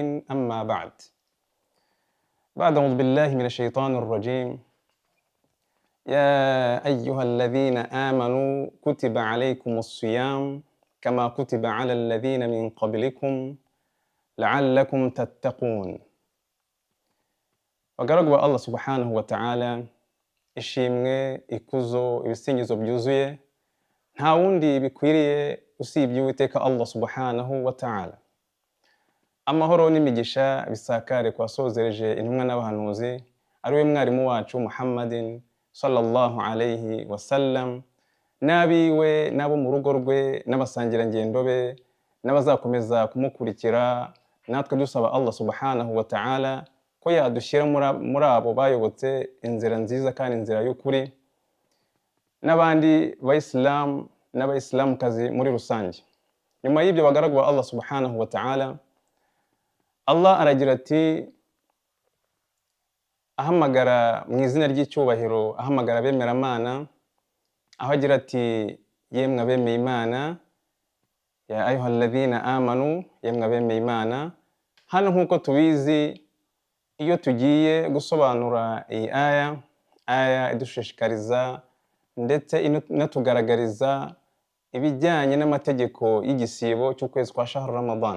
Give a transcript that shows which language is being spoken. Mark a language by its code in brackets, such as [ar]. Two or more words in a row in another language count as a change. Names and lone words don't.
[ar] أما بعد أعوذ بالله من الشيطان الرجيم. يا أيها الذين آمنوا كتب عليكم الصيام كما كتب على الذين من قبلكم لعلكم تتقون. [rw] Bagaragu ba [ar] الله سبحانه وتعالى, [rw] ishimwe, ikuzo, ibisingizo byuzuye nta wundi bikwiriye usibye Uwiteka [ar] الله سبحانه وتعالى. [rw] Amahoro n'imigisha bisakare kwa sozereje intumwa n'abahanuzi ariwe mwarimu wacu [ar] محمدٍ صلى الله عليه وسلم, [rw] n'abiwe n'abo mu rugo rwe n'abasangirangendo be n'abazakomeza kumukurikira, natwe dusaba [ar] الله سبحانه وتعالى [rw] ko yadushyira muri abo bayobotse inzira nziza kandi inzira y'ukuri, n'abandi bayisilamu n'abayisilamukazi muri rusange. Nyuma y'ibyo bagaragu ba [ar] الله سبحانه وتعالى, [rw] Allah aragira ati, ahamagara mu izina ry'icyubahiro, ahamagara abemeramana, aho agira ati, yemwe abemeye Imana, [ar] يا أيها الذين آمنوا, [rw] yemwe abemeye Imana. Hano nk'uko tubizi, iyo tugiye gusobanura iyi aya idushishikariza ndetse inatugaragariza ibijyanye n'amategeko y'igisibo cy'ukwezi kwa [ar] شهر رمضان.